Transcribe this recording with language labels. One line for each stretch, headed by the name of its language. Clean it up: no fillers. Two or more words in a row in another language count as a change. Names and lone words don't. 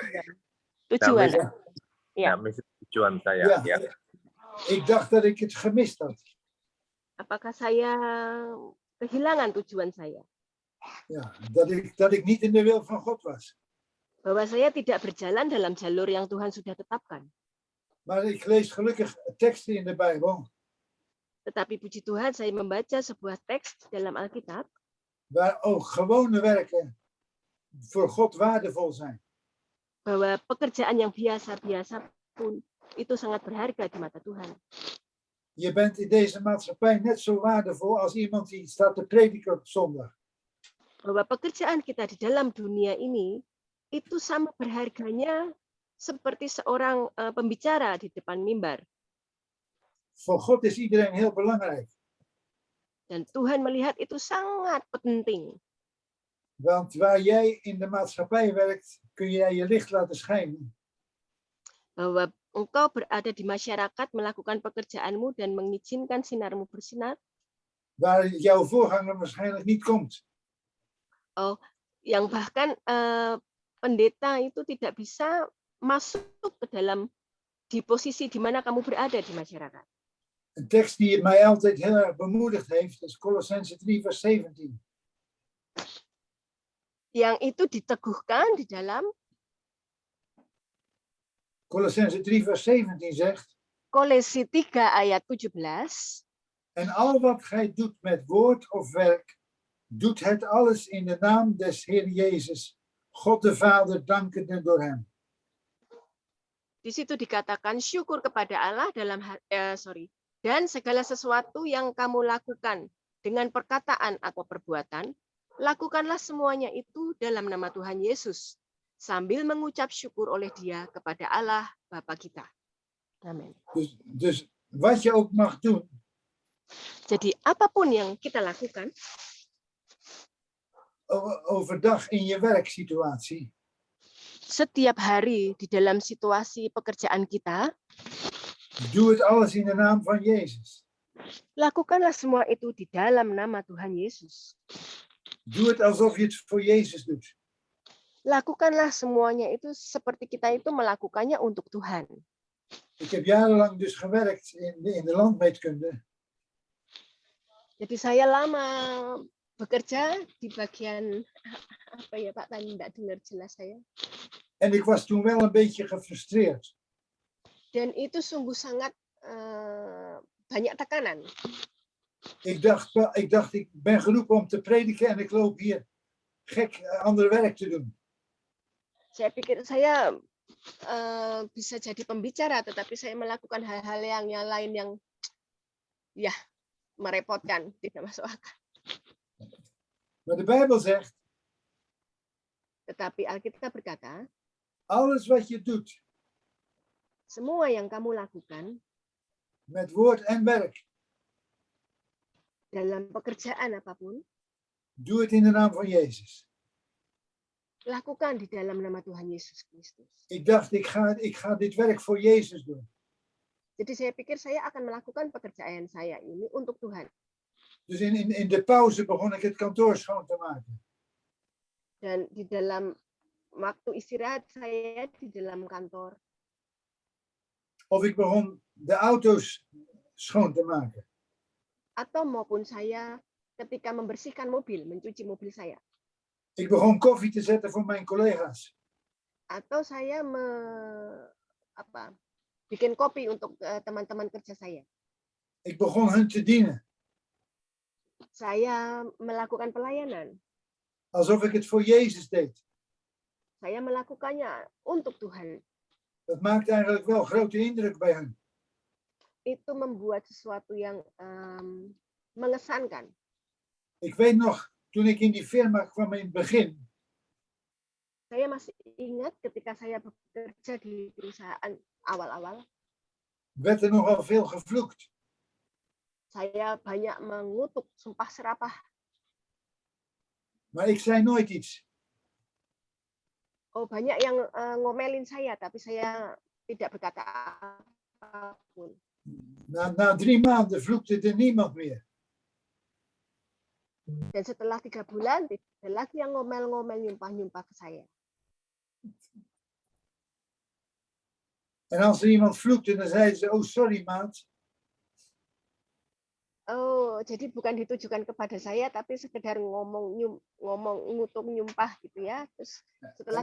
Indonesian: Tujuan. Ya, mission tujuan saya.
Dutch: Ja, ik dacht dat ik het gemist had.
Indonesian: Apakah saya kehilangan tujuan saya?
Dutch: Ja, dat ik niet in de wil van God was.
Indonesian: Bahwa saya tidak berjalan dalam jalur yang Tuhan sudah tetapkan.
Dutch: Maar ik lees gelukkig teksten in de Bijbel.
Indonesian: Tetapi puji Tuhan, saya membaca sebuah teks dalam Alkitab
Dutch: Waar ook gewone werken voor God waardevol zijn.
Indonesian: bahwa pekerjaan yang biasa-biasa pun itu sangat berharga di mata Tuhan.
Dutch: Je bent in deze maatschappij net zo waardevol als iemand die staat te prediken op zondag.
Indonesian: Bahwa pekerjaan kita di dalam dunia ini itu sama berharganya seperti seorang pembicara di depan mimbar.
Dutch: Voor God is iedereen heel belangrijk.
Indonesian: Dan Tuhan melihat itu sangat penting.
Dutch: Want waar jij in de maatschappij werkt, kun jij je licht laten schijnen.
Indonesian: Bahwa engkau berada di masyarakat, melakukan pekerjaanmu dan mengizinkan sinarmu bersinar.
Dutch: Waar jouw voorganger waarschijnlijk niet komt.
Indonesian: Yang bahkan pendeta itu tidak bisa masuk ke dalam di posisi di mana kamu berada di masyarakat.
Dutch: Een tekst die mij altijd heel erg bemoedigd heeft, is Colossenzen 3 vers 17.
Indonesian: Yang itu diteguhkan di dalam
Dutch: Colossenzen 3 vers 17 zegt,
Indonesian: Kolose 3 ayat 17.
Dutch: en al wat gij doet met woord of werk, doet het alles in de naam des Heer Jezus, God de Vader, dankende door hem.
Indonesian: Di situ dikatakan syukur kepada Allah dan segala sesuatu yang kamu lakukan dengan perkataan atau perbuatan, Lakukanlah semuanya itu dalam nama Tuhan Yesus, sambil mengucap syukur oleh Dia kepada Allah Bapa kita. Amin.
Dutch: Dus wat je ook mag doen,
Indonesian: Jadi apapun yang kita lakukan
Dutch: overdag in je werksituatie,
Indonesian: setiap hari di dalam situasi pekerjaan kita,
Dutch: doe het alles in de naam van Jezus.
Indonesian: lakukanlah semua itu di dalam nama Tuhan Yesus.
Dutch: Doe het alsof je het voor Jezus doet.
Indonesian: Lakukanlah semuanya itu seperti kita itu melakukannya untuk Tuhan.
Dutch: Ik heb jarenlang dus gewerkt in de landmeetkunde.
Indonesian: Jadi saya lama bekerja di bagian apa ya Pak, tadi tidak dengar jelas saya.
Dutch: En ik was toen wel een beetje gefrustreerd.
Indonesian: Dan itu sungguh sangat banyak tekanan.
Dutch: Ik dacht, ik ben geroepen om te prediken en ik loop hier gek ander werk te doen.
Indonesian: Saya pikir saya bisa jadi pembicara, tetapi saya melakukan hal-hal yang lain yang ya merepotkan, tidak masuk akal.
Dutch: Maar de Bijbel zegt,
Indonesian: Tetapi Alkitab berkata,
Dutch: alles wat je doet
Indonesian: semua yang kamu lakukan
Dutch: met woord en werk,
Indonesian: dalam pekerjaan apapun,
Dutch: doe het in de naam van Jezus.
Indonesian: lakukan di dalam nama Tuhan Yesus Kristus.
Dutch: Ik dacht, ik ga dit werk voor Jezus doen.
Indonesian: Jadi saya pikir saya akan melakukan pekerjaan saya ini untuk Tuhan.
Dutch: Dus in de pauze begon ik het kantoor schoon te maken.
Indonesian: Dan di dalam waktu istirahat saya di dalam kantor,
Dutch: Of ik begon de auto's schoon te maken.
Indonesian: atau maupun saya ketika membersihkan mobil, mencuci mobil saya,
Dutch: Ik begon koffie te zetten voor mijn collega's.
Indonesian: atau saya bikin kopi untuk teman-teman kerja saya.
Dutch: Ik begon hun te dienen.
Indonesian: Saya melakukan pelayanan.
Dutch: Alsof ik het voor Jezus deed.
Indonesian: Saya melakukannya untuk Tuhan.
Dutch: Dat maakt eigenlijk wel grote indruk bij hen.
Indonesian: Itu membuat sesuatu yang mengesankan.
Dutch: Ik weet nog, toen ik in die firma kwam in het begin,
Indonesian: Saya masih ingat ketika saya bekerja di perusahaan awal-awal,
Dutch: werd er nogal veel gevloekt.
Indonesian: saya banyak mengutuk, sumpah serapah.
Dutch: Maar ik zei nooit iets.
Indonesian: Oh, banyak yang ngomelin saya, tapi saya tidak berkata apapun.
Dutch: Na 3 maanden vloekte er niemand meer.
Indonesian: Dan setelah 3 bulan, tidak ada lagi yang ngomel-ngomel, nyumpah-nyumpah ke saya.
Dutch: En als er iemand vloekte, dan zeiden ze, oh sorry maat.
Indonesian: Oh, jadi bukan ditujukan kepada saya, tapi sekedar ngomong ngutuk, nyumpah gitu ya. Terus setelah